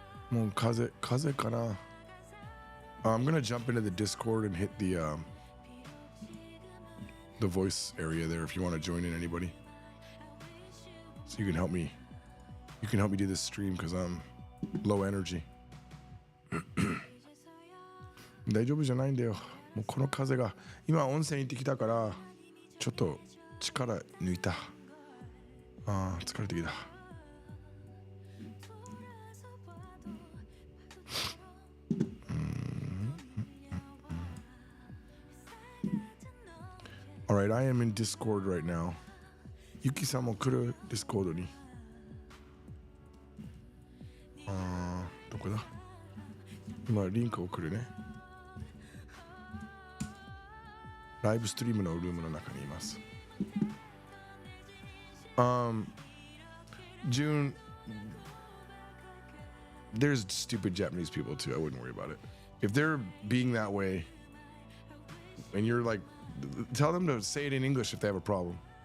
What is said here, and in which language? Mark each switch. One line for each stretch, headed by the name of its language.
Japanese: Mo kaze kana.
English: I'm gonna jump into the Discord and hit the voice area there if you want to join in, anybody. So you can help me. You can help me do this stream because I'm low energy.
Japanese: 大丈夫じゃないんだよ。もうこの風が今温泉行ってきたからちょっと力抜いた。ああ、疲れてきた。
English: All right, I am in Discord right now.
Japanese: Yuki さんも来る Discord に。どこだ？今リンク送るね。ライブストリームのルームの中にいます。
English: June, there's stupid Japanese people too. I wouldn't worry about it. If they're being that way, and you're like, tell them to say it in English if they have a problem.